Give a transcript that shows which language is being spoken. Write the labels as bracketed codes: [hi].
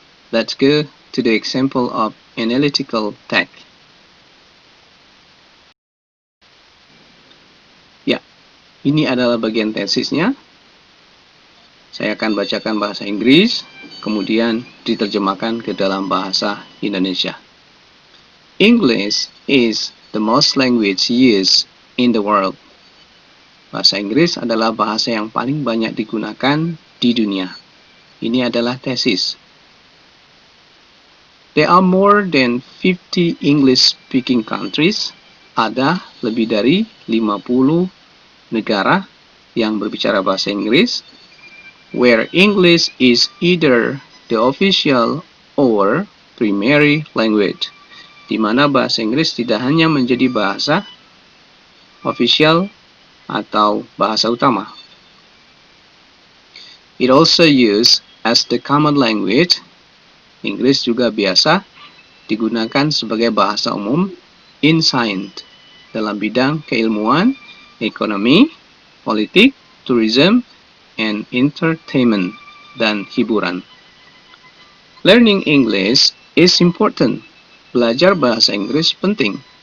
[en] Let's go to the example of analytical text. [id] Ya, ini adalah bagian tesisnya. Saya akan bacakan bahasa Inggris, kemudian diterjemahkan ke dalam bahasa Indonesia. [en] English is the most language used in the world. [id] Bahasa Inggris adalah bahasa yang paling banyak digunakan di dunia. Ini adalah tesis. [en] There are more than 50 English-speaking countries. [id] Ada lebih dari 50 negara yang berbicara bahasa Inggris, [en] where English is either the official or primary language, [id] di mana bahasa Inggris tidak hanya menjadi bahasa official atau bahasa utama. [en] It also used as the common language. [id] Inggris juga biasa digunakan sebagai bahasa umum [en] in science, [id] dalam bidang keilmuan, ekonomi, politik, [en] tourism, and entertainment, [id] dan hiburan. [en] Learning English is important. [id] Belajar bahasa Inggris penting.